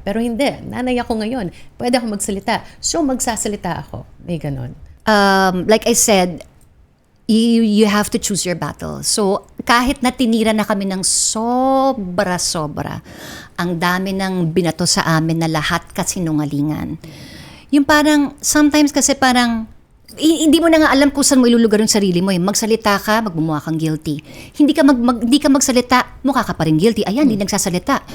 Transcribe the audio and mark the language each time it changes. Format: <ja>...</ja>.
<tl>Pero hindi, nanay ako ngayon, pwede ako magsalita. So, magsasalita ako. May ganon.</tl> <en>Like I said, you have to choose your battle.</en> <tl>So, kahit na tinira na kami ng sobra-sobra, ang dami ng binato sa amin na lahat kasinungalingan. Yung parang, sometimes kasi parang, hindi mo na nga alam kung saan mo ilulugar yung sarili mo. Magsalita ka, magmumukha kang guilty. Hindi ka magsalita, mukha ka pa rin guilty. Ayan, hindi nagsasalita.</tl>